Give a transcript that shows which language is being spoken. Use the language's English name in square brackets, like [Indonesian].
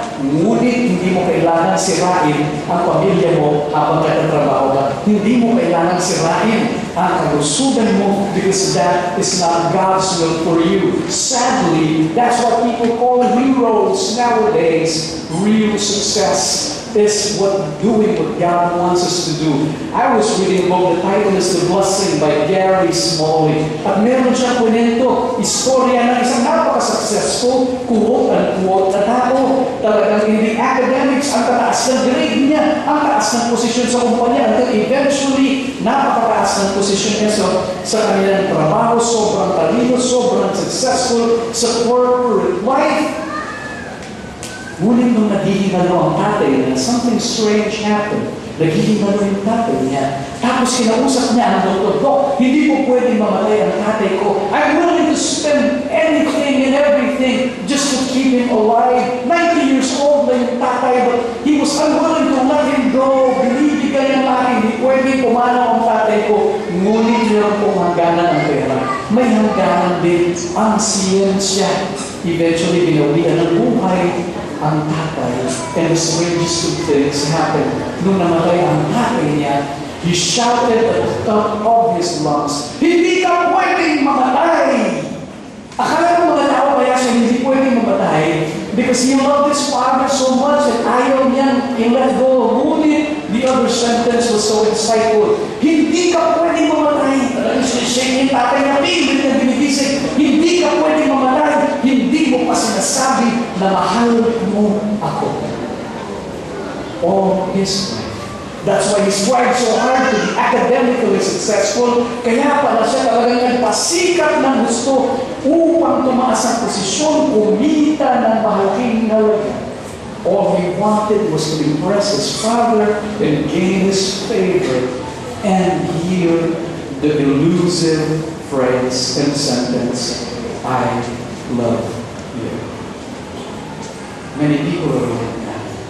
[Filipino] Ngunit hindi mo kailangan sirain ang pamilya mo habang nagtatrabaho ka. Hindi mo kailangan sirain ang kalusugan mo [English] because that is not God's will for you. Sadly, that's what people call heroes nowadays. Real success is doing what God wants us to do. I was reading a book, the title is The Blessing by Gary Smalley. [Filipino] At meron siya kwento, istorya ng isang napaka-successful, quote-unquote, na tao. Talagang [English] in the academics, [Filipino] ang taas ng grade niya, ang taas ng posisyon sa kumpanya, until eventually, napakataas ng posisyon niya sa kanilang trabaho, sobrang talino, sobrang successful sa corporate life. Ngunit nung naghihingalo ang tatay niya, [English] something strange happened. [Filipino] Naghihingalo yung tatay niya. Tapos kinausap niya ang doktor, Dok, hindi po pwedeng mamatay ang tatay ko. [English] I'm willing to spend anything and everything just to keep him alive. 90 years old [Filipino] na yung tatay, [English] but he was unwilling to let him go. [Filipino] Binibigay ang akin, hindi pwedeng pumanaw ang tatay ko. Ngunit meron pong hangganan ang pera. May hangganan din ang siyensya. Eventually, binawian ng buhay ang tatay. [English] And the strangest of things happened. [Filipino] Nung namatay ang tatay niya, [English] He shouted at the top of his lungs, [Filipino] "Hindi ka pwedeng mamatay!" Akala ng mga tao kaya siya hindi pwedeng mamatay [English] because he loved his father so much [Filipino] at ayaw niyang i-let go. [English] Ngunit the other sentence was so insightful. [Filipino] Hindi ka pwedeng mamatay. Talagang siya yung tatay niya, pilit na binigising. Hindi ka pwedeng mamatay. Hindi mo pa sinasabi na mahal mo ako. [English] All his life. That's why he strived so hard to be academically successful. [Filipino] Kaya pala siya talagang nagpasikat ng gusto upang tumaas ang posisyon, kumita ng malaking halaga. [English] All he wanted was to impress his father and gain his favor and hear the elusive phrase and sentence, "I love you." Many people are like that.